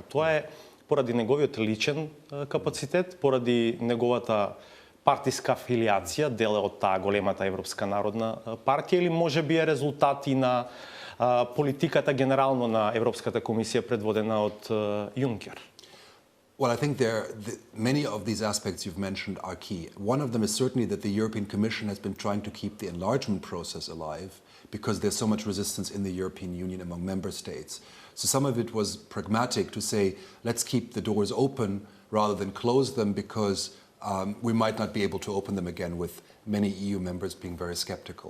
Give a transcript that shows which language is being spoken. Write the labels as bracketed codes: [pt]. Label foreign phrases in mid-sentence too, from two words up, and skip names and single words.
[mk] Тоа е поради неговиот личен капацитет, поради неговата партиска афилијација, дел од таа големата Европска народна партија, или може би е резултат и на политиката генерално на Европската комисија предводена од Юнкер? [en] Well, I think many of these aspects you've mentioned are key. One of them is certainly that the European Commission has been trying to keep the enlargement process alive because there's so much resistance in the European Union among member states. So some of it was pragmatic to say, let's keep the doors open rather than close them, because we might not be able to open them again with many EU members being very skeptical.